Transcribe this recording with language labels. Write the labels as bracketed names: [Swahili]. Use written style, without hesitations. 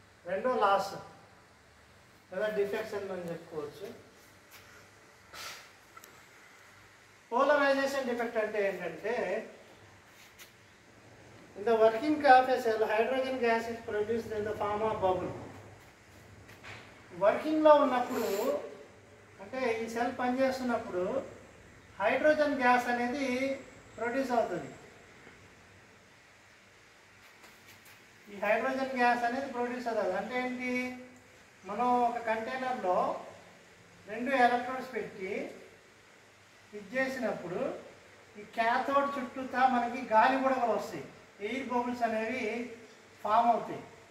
[Telugu] రెండో లాస్ లేదా డిఫెక్ట్స్ అని మనం చెప్పుకోవచ్చు. పోలరైజేషన్ డిఫెక్ట్ అంటే ఏంటంటే [English] in the working of a cell hydrogen gas is produced in the form of bubble. [Telugu] వర్కింగ్లో ఉన్నప్పుడు అంటే ఈ సెల్ పనిచేస్తున్నప్పుడు హైడ్రోజన్ గ్యాస్ అనేది ప్రొడ్యూస్ అవుతుంది. ఈ హైడ్రోజన్ గ్యాస్ అనేది ప్రొడ్యూస్ అవుతుంది అంటే ఏంటి, మనం ఒక కంటైనర్లో 2 ఎలక్ట్రోడ్స్ పెట్టి ఫిట్ చేసినప్పుడు ఈ క్యాథోడ్ చుట్టూతా మనకి గాలి బుడగలు వస్తాయి, ఎయిర్ బబుల్స్ అనేవి ఫామ్ అవుతాయి.